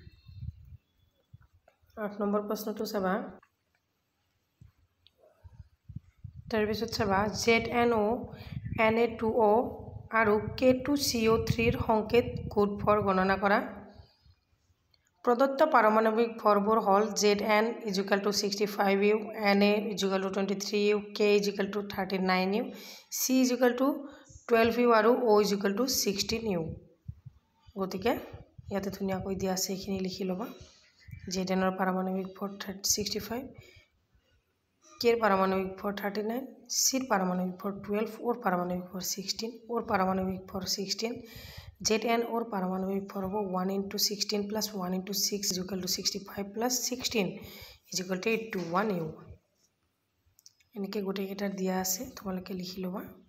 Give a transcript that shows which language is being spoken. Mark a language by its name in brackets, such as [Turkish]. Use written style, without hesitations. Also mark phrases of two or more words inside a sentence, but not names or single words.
[Assamese] 8 নম্বৰ প্ৰশ্নটো চাবা তাৰপিছত চাবা ZNO Na2O আৰু K2CO3 ৰ সংকেত গোট ভৰ গণনা কৰা প্ৰদত্ত পাৰমাণবিক ভৰবোৰ হ'ল Zn = 65U Na = 23U K = 39U C = 12U আৰু O = 16U গতিকে ইয়াতে ধুনীয়াকৈ দিয়া আছে এইখিনি লিখি ল'বা Zn ৰ পাৰমাণবিক ভৰ 65 K ৰ পাৰমাণবিক ভৰ 39 C ৰ পাৰমাণবিক ভৰ 12 ওৰ পাৰমাণবিক ভৰ 16 ওৰ পাৰমাণবিক ভৰ 16 Zn ওর পারমাণবিক ভর হব 1 * 16 + 1 * 6 = 65 + 16 = 81U এনেকে গোটেই কেইটা দিয়া আছে তোমালোকে লিখি লবা